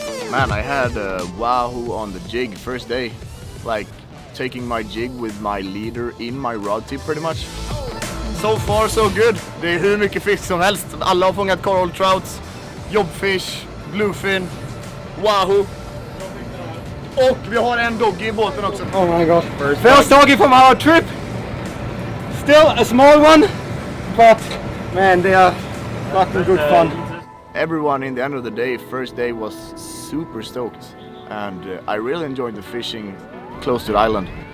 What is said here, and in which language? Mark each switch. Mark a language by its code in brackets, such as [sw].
[en] Man, I had a wahoo on the jig first day. Like taking my jig with my leader in my rod tip pretty much. So far so good. [sv] Det är hur mycket fisk som helst. Alla har fångat coral trouts, jobbfish, bluefin, wahoo. Och vi har en doggy i båten också. [en] Oh my god. First doggy from our trip. Still a small one, but man, they are fucking good fun. Everyone in the end of the day, first day, was super stoked, and I really enjoyed the fishing close to the island.